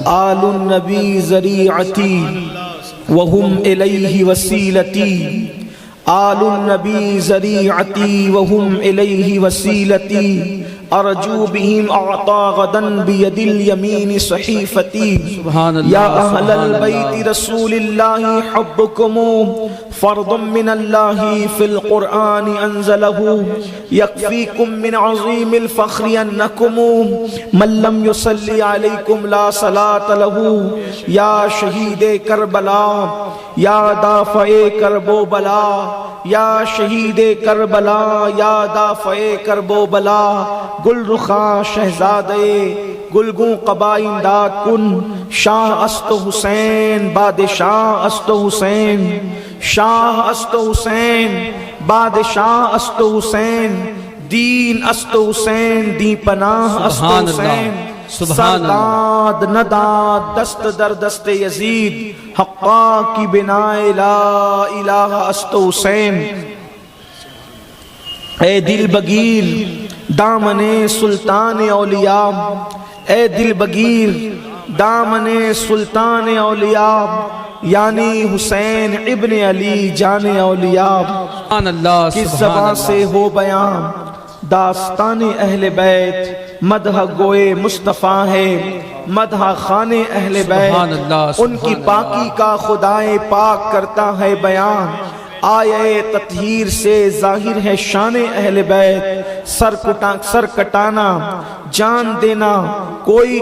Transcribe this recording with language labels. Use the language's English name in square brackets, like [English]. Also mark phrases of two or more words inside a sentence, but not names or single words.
[Arabic] آل النبی ذریعتی وہم الیہ وسیلتی، آل النبی ذریعتی وہم الیہ وسیلتی، ارجو بہم اعطا غدا بید الیمین صحیفتی، [Urdu] سبحان اللہ۔ [Arabic] یا اہل البیت رسول اللہ حبکم فرض من اللہ فی القرآن انزلہ، یکفیکم من عظیم الفخر انکم من لم یصلی علیکم لا صلاة لہ، [Persian] یا شہید کربلا یا دافع کرب و بلا، یا شہید کربلا یا دافع کرب و بلا، گل رخا شہزادے گلگوں قبا امداد کن، شاہ است حسین بادشاہ است حسین، شاہ است حسین بادشاہ است حسین، دین است حسین دی پناہ است حسین، سرداد نداد دست در دست یزید، حقا کی بنائے لا الہ است حسین۔ اے دل بگیر دامن سلطان اولیاء، اے دل بگیر دامن سلطان اولیاء، [Urdu] یعنی حسین ابن علی [Persian] جان اولیاء، [Urdu] سبحان اللہ۔ کس زبان سے ہو بیان داستان اہل بیت، مدح گوئے مصطفیٰ ہے، مدح خان اہل بیت، ان کی پاکی کا خدائے پاک کرتا ہے بیان، آیے تطہیر سے ظاہر ہے شان اہل بیت، سر کٹانا جان دینا کوئی